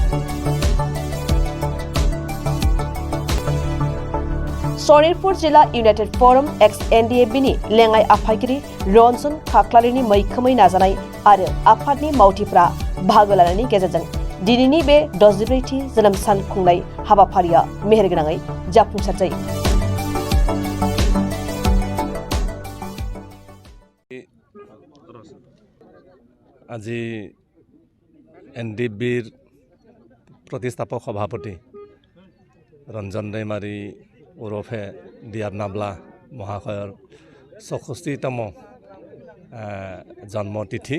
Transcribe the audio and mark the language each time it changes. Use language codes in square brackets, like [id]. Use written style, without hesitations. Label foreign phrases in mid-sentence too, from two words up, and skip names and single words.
[brx] सनितपुर जिल्ला इउनाइटेड फरम एक्स एनडीएफबीनि लेङाइ आफादगिरि रन्सन खाख्लारिनि मैखोमै नाजानाय आरो आफादनि मावथिफ्रा बाहागो लानायनि गेजेरजों दिनैनि बे 64थि जोनोम सान खुंनाय हाबाफारिया मेहेरगोनाङै जाफुंसार जायो। [as] আজি এনডিএফবিৰ প্ৰতিষ্ঠাপক সভাপতি ৰঞ্জন दैमारि ওৰফে ডিআৰ নাবলা মহাশয়ৰ 64তম জন্মতিথি।